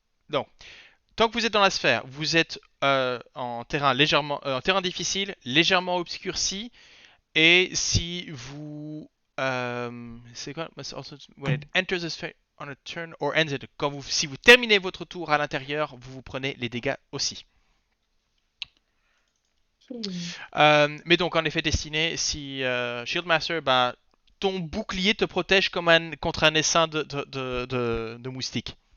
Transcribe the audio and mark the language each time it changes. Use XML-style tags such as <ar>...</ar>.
<fr>Donc, tant que vous êtes dans la sphère, vous êtes en terrain en terrain difficile, légèrement obscurci, et si vous c'est quoi?</fr> <en>When it enters the sphere on a turn or ends it.</en> <fr>Si vous terminez votre tour à l'intérieur, vous vous prenez les dégâts aussi. Mais donc, en effet, destiné, si Shieldmaster, bah, ton bouclier te protège comme contre un essaim de moustiques.</fr>